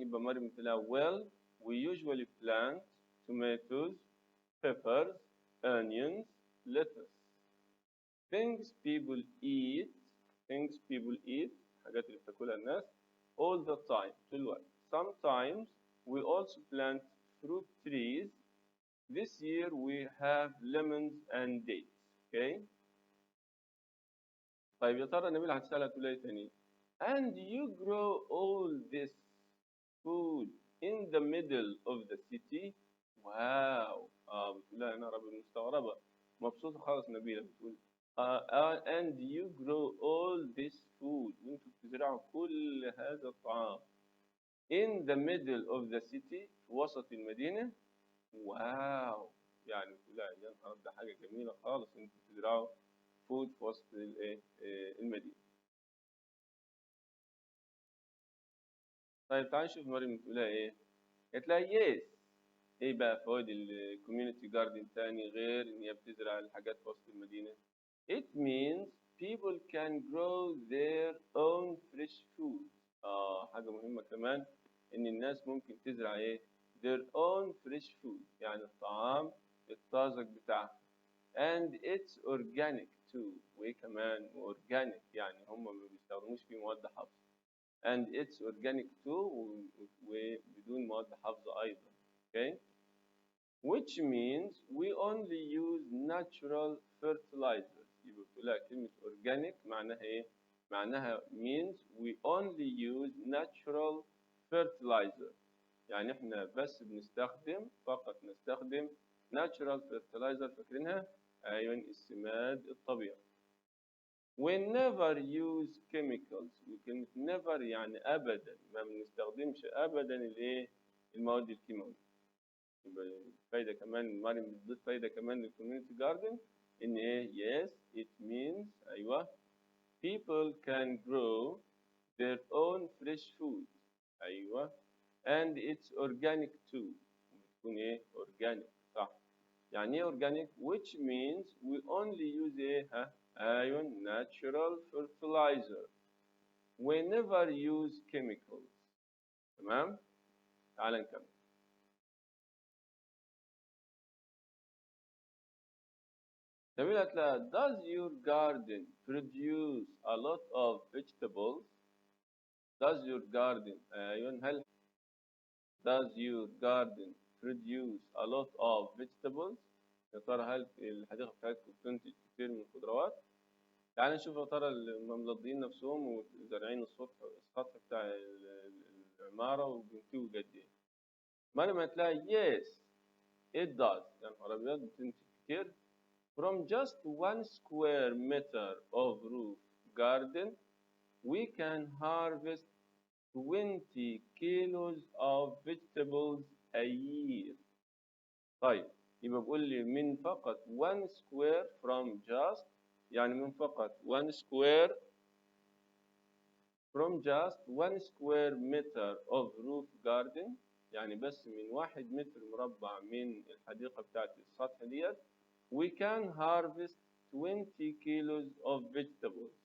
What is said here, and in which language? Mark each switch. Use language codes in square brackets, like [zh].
[ar] يبقى مريم بتقول [en] well we usually plant tomatoes, peppers, onions, lettuce. things people eat. things people eat [ar] حاجات اللي بتاكلها الناس [en] all the time [ar] طول الوقت. [en] sometimes we also plant fruit trees. This year we have lemons and dates. Okay. [ar] طيب يا ترى نبيل هتسألها تقول ايه تاني؟ [en] And you grow all this food in the middle of the city. [ar] واو. بتقول لها انا ربي مستغربة مبسوطة خالص نبيلة. بتقول [en] and you grow all this food. [ar] وانتوا بتزرعوا كل هذا الطعام [en] in the middle of the city [ar] في وسط المدينة. واو. يعني بتقول لها يا نهار ده حاجة جميلة خالص انتوا بتزرعوا فود في وسط المدينة. طيب تعالى نشوف مريم بتقولها ايه. قالت لها يس. ايه بقى فوائد الكوميونتي جاردن تاني غير ان هي بتزرع الحاجات في وسط المدينة؟ [en] It means people can grow their own fresh food. [ar] حاجة مهمة كمان ان الناس ممكن تزرع ايه؟ [en] their own fresh food [ar] يعني الطعام الطازج بتاعها. [en] and it's organic too. [ar] وايه كمان organic يعني هم ما بيستخدموش فيه مواد حافظة. [en] and it's organic too [ar] وبدون مواد حافظة أيضا. [en] okay. which means we only use natural fertilizers. [ar] يبقى بتقول لها كلمة organic معناها إيه؟ معناها [en] means we only use natural fertilizer. [ar] يعني إحنا بس بنستخدم فقط نستخدم [en] natural fertilizer. [ar] فاكرينها؟ أيوة السماد الطبيعي. [en] We never use chemicals. [ar] وكلمة never يعني أبدا ما بنستخدمش أبدا الإيه؟ المواد الكيماوية. يبقى فايدة كمان مريم بتضيف فايدة كمان للكوميونتي جاردن إن إيه؟ [en] yes it means [ar] أيوه [en] people can grow their own fresh food. أيوه and it's organic too. [ar] بتكون إيه؟ organic صح. يعني إيه [en] organic؟ which means we only use [ar] إيه؟ أيوه [en] natural fertilizer. we never use chemicals. [ar] تمام؟ تعال نكمل. نبيل قالت لها [en] does your garden produce a lot of vegetables؟ [ar] does your garden أيوه هل does your garden produce a lot of vegetables؟ يا ترى هل الحديقة بتاعتكم بتنتج كتير من الخضروات؟ تعال نشوف يا ترى المملضين نفسهم وزارعين السطح بتاع العمارة وبينتجوا قد إيه. ما لما تلاقي [en] yes it does [ar] يا نهار أبيض بتنتج كتير. [en] From just 1 square meter of roof garden we can harvest 20 kilos of vegetables a year. [ar] طيب يبقى بقول لي من فقط [en] 1 square from just يعني من فقط 1 square from just 1 square meter of roof garden [ar] يعني بس من 1 متر مربع من الحديقة بتاعت السطح ديت [en] we can harvest 20 kilos of vegetables.